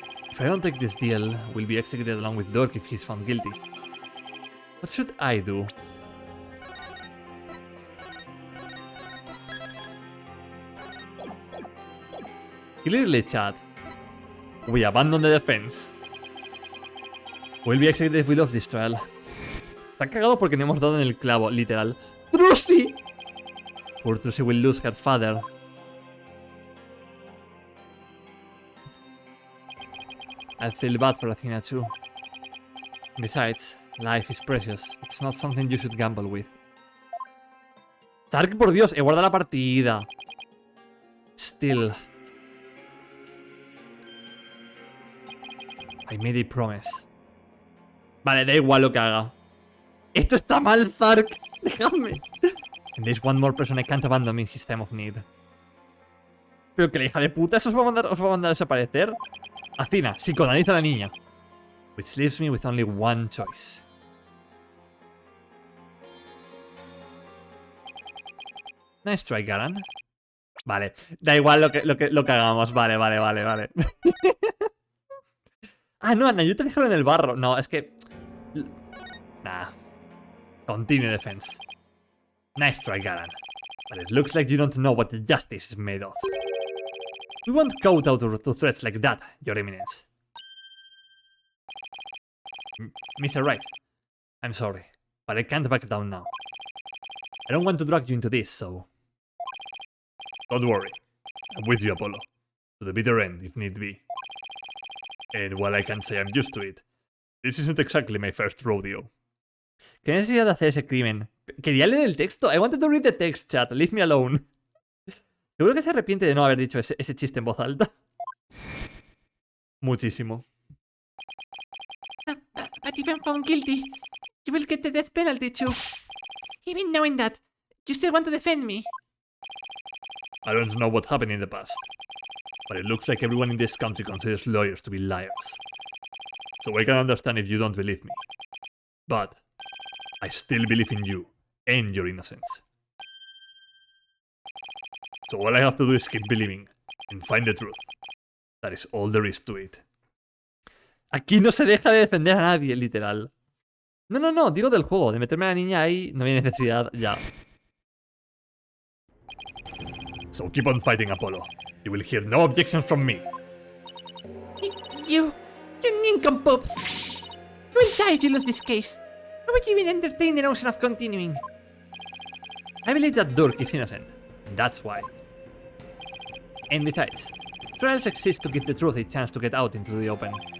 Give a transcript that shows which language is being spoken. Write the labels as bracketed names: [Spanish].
[English] If I don't take this deal, we'll be executed along with Durk if he's found guilty. What should I do? Clearly, chat. We abandon the defense. We'll be executed if we lose this trial. [Spanish] Está cagado porque no hemos dado en el clavo, literal. ¡Trucy! [English] Poor Trucy will lose her father. I feel bad for Athena too. Besides, life is precious. It's not something you should gamble with. [Spanish] Tark, por Dios, he guardado la partida. [English] Still. I made a promise. [Spanish] Vale, da igual lo que haga. Esto está mal, Zark. Dejadme. [English] And there's one more person I can't abandon in his time of need. [Spanish] Pero que la hija de puta, ¿eso os va a mandar a desaparecer? Athena, psicoanaliza a la niña. [English] Which leaves me with only one choice. Nice try, Garan. [Spanish] Vale, da igual lo que hagamos. Vale. Ah, no, a Nayuta dejaron en el barro. No, es que... [English] Nah. Continue defense. Nice try, Garan. But it looks like you don't know what justice is made of. We won't kowtow to threats like that, Your Eminence. Mr. Wright, I'm sorry, but I can't back down now. I don't want to drag you into this, so... Don't worry. I'm with you, Apollo. To the bitter end, if need be. And while I can't say I'm used to it, this isn't exactly my first rodeo. [Spanish] ¿Qué necesidad de hacer ese crimen? Quería leer el texto. [English] I wanted to read the text, chat. Leave me alone. [Spanish] Seguro que se arrepiente de no haber dicho ese chiste en voz alta. Muchísimo. [English] But if I'm found guilty, you will get the death penalty too. Even knowing that, you still want to defend me. I don't know what happened in the past, but it looks like everyone in this country considers lawyers to be liars. So I can understand if you don't believe me. But I still believe in you and your innocence. So all I have to do is keep believing and find the truth. That is all there is to it. [Spanish] Aquí no se deja de defender a nadie, literal. No, digo del juego, de meterme a la niña ahí, no hay necesidad, ya. [English] So keep on fighting, Apollo. You will hear no objections from me. You nincompoops! You will die if you lose this case. How would you even entertain the notion of continuing? I believe that Durk is innocent, and that's why. And besides, trials exist to give the truth a chance to get out into the open.